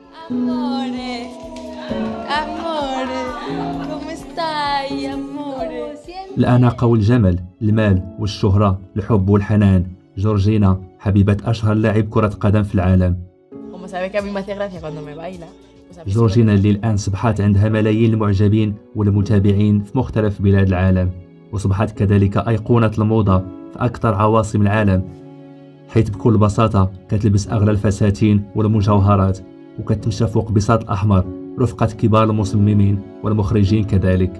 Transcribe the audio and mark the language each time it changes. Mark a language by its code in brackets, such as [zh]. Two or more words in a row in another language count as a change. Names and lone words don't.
[it] Amore, amore, come stai, amore? [ar] الأناقة والجمال، المال والشهرة، الحب والحنان. جورجينا حبيبة أشهر لاعب كرة قدم في العالم. [es] Como sabe que a mí me hace gracia cuando me baila, pues a mí sí [ar] جورجينا اللي الآن أصبحت عندها ملايين المعجبين والمتابعين في مختلف بلاد العالم، وأصبحت كذلك أيقونة الموضة في أكثر عواصم العالم، حيث بكل بساطة كتلبس أغلى الفساتين والمجوهرات وكتمشى فوق بساط الأحمر رفقة كبار المصممين والمخرجين كذلك.